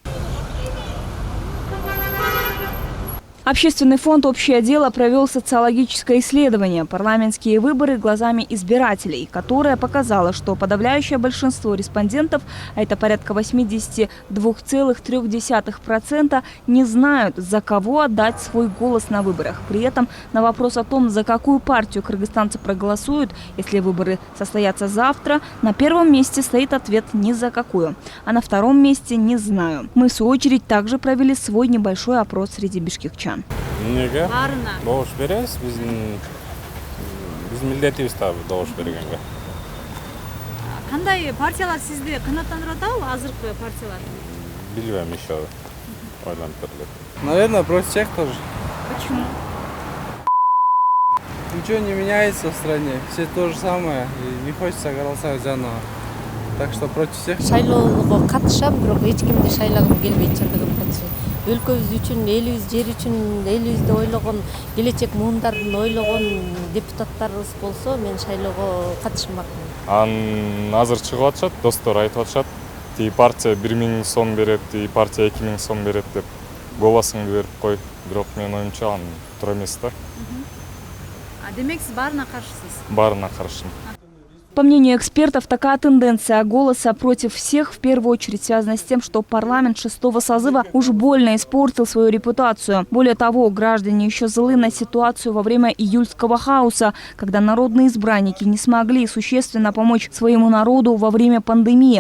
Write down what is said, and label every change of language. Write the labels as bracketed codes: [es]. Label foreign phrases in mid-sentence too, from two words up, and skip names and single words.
[ru] Общественный фонд «Общее дело» провел социологическое исследование «Парламентские выборы глазами избирателей», которое показало, что подавляющее большинство респондентов, а это порядка 82,3%, не знают, за кого отдать свой голос на выборах. При этом на вопрос о том, за какую партию кыргызстанцы проголосуют, если выборы состоятся завтра, на первом месте стоит ответ «ни за какую», а на втором месте «не знаю». Мы, в свою очередь, также провели свой небольшой опрос среди бишкекчан. [ky] Неге? Добуш беребиз, биздин милдетибиз да добуш бергенге. Кандай партиялар сизди канааттандырып атабы азыркы партиялар? Билбейм еще. Ойлонуп көргөм. [ru] Наверное, против всех тоже. Почему? Ничего не меняется в стране, все то же самое, и не хочется голосовать заново. Так что против всех. [ky] Шайлоого катышам, бирок эч кимди шайлагым келбейт чындыгын катышам. Өлкөбүз үчүн, элибиз, жер үчүн, элибизди ойлогон, келечек муумдардын ойлогон депутаттарыбыз болсо, мен шайлоого катышмакмын. Азыр чыгып атышат, достор айтып атышат. Тиги партия 1000 сом берет, тиги партия 2000 сом берет деп голосуңду берип кой. Бирок менин оюмча ал туура эмес да. Демек сиз баарына каршысыз? Баарына каршымын. [ru] По мнению экспертов, такая тенденция голоса против всех в первую очередь связана с тем, что парламент 6-го созыва уж больно испортил свою репутацию. Более того, граждане еще злы на ситуацию во время июльского хаоса, когда народные избранники не смогли существенно помочь своему народу во время пандемии.